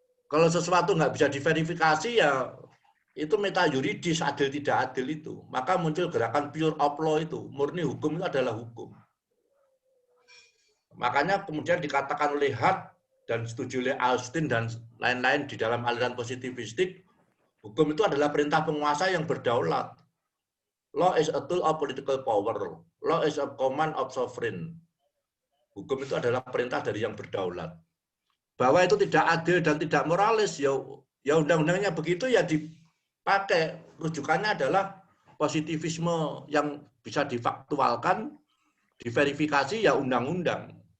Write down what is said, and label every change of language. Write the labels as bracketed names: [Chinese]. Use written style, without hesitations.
[Indonesian] Kalau sesuatu nggak bisa diverifikasi, ya itu meta yuridis, adil tidak adil itu. Maka muncul gerakan [English] pure of law [Indonesian] itu, murni hukum itu adalah hukum. Makanya kemudian dikatakan oleh Hart dan setuju oleh Austin dan lain-lain di dalam aliran positivistik, hukum itu adalah perintah penguasa yang berdaulat. [English] Law is a tool of political power. Law is a command of sovereign. [Indonesian] Hukum itu adalah perintah dari yang berdaulat. Bahwa itu tidak adil dan tidak moralis, ya undang-undangnya begitu ya dipakai. Rujukannya adalah positivisme yang bisa difaktualkan, diverifikasi ya undang-undang.